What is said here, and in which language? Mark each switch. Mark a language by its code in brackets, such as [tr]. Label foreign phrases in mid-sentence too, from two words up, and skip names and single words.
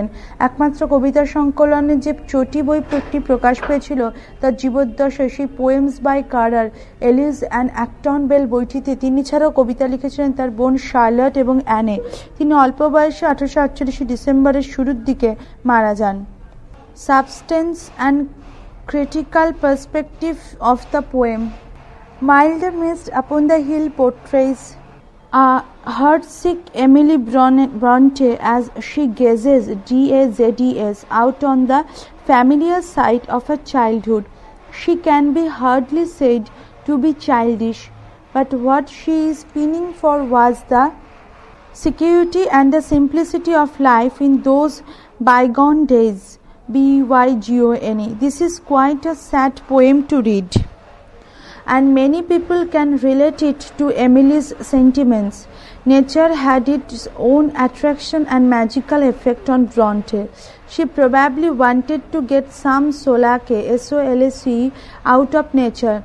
[bn] একমাত্র কবিতা সংকলনের যে চটি বইটি প্রকাশ পেয়েছিল তার জীবদ্দশায়, সেই পোয়েমস বাই কারার, এলিস অ্যান্ড অ্যাক্টন বেল বইটিতে তিনি ছাড়াও কবিতা লিখেছিলেন তার বোন শার্লট এবং অ্যানে। তিনি অল্প বয়সে 1848 ডিসেম্বরের শুরুর দিকে মারা যান। [en] Substance and Critical Perspective of the Poem. Mild the Mist Upon the Hill portrays a heartsick Emily Bronte as she gazes, D-A-Z-E-S, out on the familiar sight of her childhood. She can be hardly said to be childish, but what she is pining for was the security and the simplicity of life in those bygone days. B-Y-G-O-N-E. This is quite a sad poem to read, and many people can relate it to Emily's sentiments. Nature had its own attraction and magical effect on Bronte. She probably wanted to get some solace, S-O-L-A-C, out of nature.